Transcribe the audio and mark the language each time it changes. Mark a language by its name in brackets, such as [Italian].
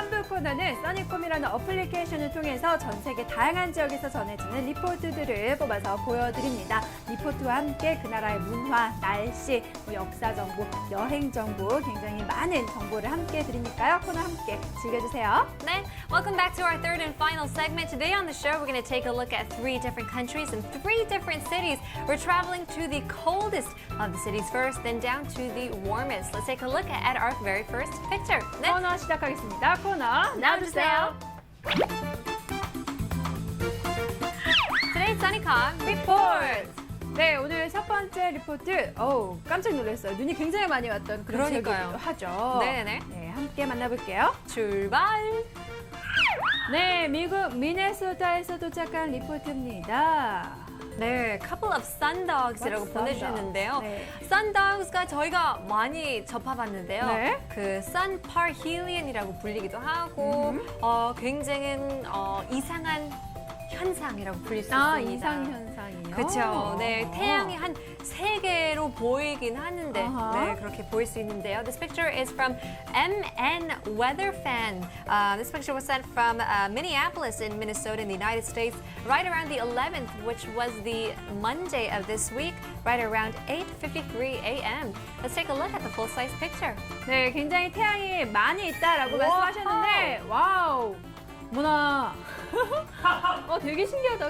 [Korean] 코너는 써니콤이라는 어플리케이션을 통해서 전 세계 다양한 지역에서 전해지는 리포트들을 뽑아서 보여드립니다. 리포트와 함께 그 나라의 문화, 날씨, 뭐 역사 정보, 여행 정보 굉장히 많은 정보를 함께 드리니까요. 코너 함께 즐겨주세요. 네, [English] welcome back to our third and final segment. Today on the show, we're going to take a look at 3 different countries and 3 different cities. We're traveling to the coldest of the cities first, then down to the warmest. Let's take a look at our very first picture. [Korean] 네, 코너 시작하겠습니다. 코너 나와주세요. [English] Today's SunnyCom report. [Korean] 네, 오늘 첫 번째 리포트. 깜짝 놀랐어요. 눈이 굉장히 많이 왔던 그런 그러니까요. 지역이기도 하죠. 네네. 네, 함께 만나볼게요. 출발. 네, 미국 미네소타에서 도착한 리포트입니다. 네, [English] couple of sundogs이라고 What's [Korean] 보내주셨는데요. 네. sundogs가 저희가 많이 접해봤는데요. 네. 그 sun parhelion이라고 불리기도 하고 굉장히 이상한 현상이라고 불릴 수 있습니다. 이상 현상이요. 그렇죠. 네, 태양이 한 3개로 보이긴 하는데 네, 그렇게 보일 수 있는데요. [English] This picture is from MN Weather Fan. This picture was sent from Minneapolis in Minnesota in the United States right around the 11th, which was the Monday of this week, right around 8:53 a.m. Let's take a look at the full-size picture. [Korean] 네, 굉장히 태양이 많이 있다라고 말씀하셨는데, 와우, 뭐나, 되게 신기하다.